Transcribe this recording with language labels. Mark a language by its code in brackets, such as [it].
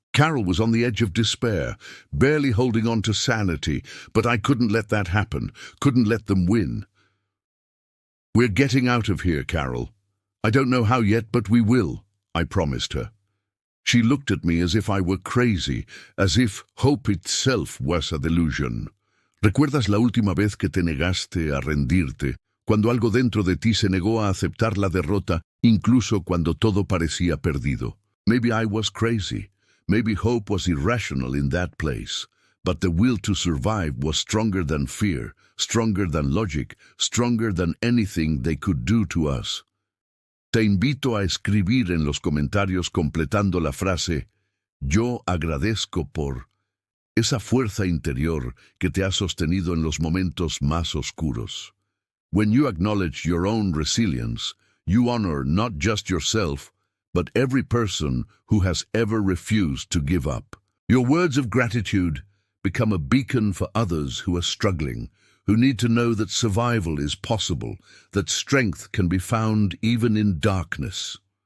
[en] Carol was on the edge of despair, barely holding on to sanity, but I couldn't let that happen, couldn't let them win. "We're getting out of here, Carol. I don't know how yet, but we will," I promised her. She looked at me as if I were crazy, as if hope itself was a delusion. [es] "¿Recuerdas la última vez que te negaste a rendirte, cuando algo dentro de ti se negó a aceptar la derrota, incluso cuando todo parecía perdido? [en] Maybe I was crazy. Maybe hope was irrational in that place. But the will to survive was stronger than fear, stronger than logic, stronger than anything they could do to us." [es] Te invito a escribir en los comentarios completando la frase "Yo agradezco por" esa fuerza interior que te ha sostenido en los momentos más oscuros. [en] When you acknowledge your own resilience, you honor not just yourself, but every person who has ever refused to give up. Your words of gratitude become a beacon for others who are struggling, who need to know that survival is possible, that strength can be found even in darkness.